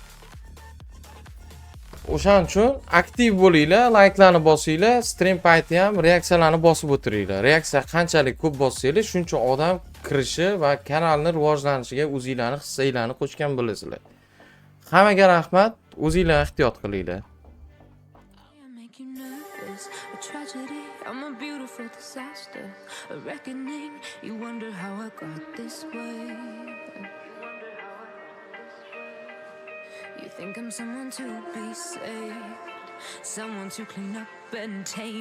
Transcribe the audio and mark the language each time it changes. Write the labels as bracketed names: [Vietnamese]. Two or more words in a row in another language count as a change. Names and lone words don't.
[Uzbek] O'shaning uchun aktiv bo'linglar, layklarni bosinglar, stream payti ham reaksiyalarni bosib o'tiringlar. Reaksiya qanchalik ko'p bossanglar, shuncha odam kirishi va kanalni rivojlanishiga o'zingizlarning hissanglarni qo'shgan bo'lasizlar. Hammaga rahmat, o'zingizlar ehtiyot qilinglar. [English] You think I'm someone to be saved, someone to clean up and tame.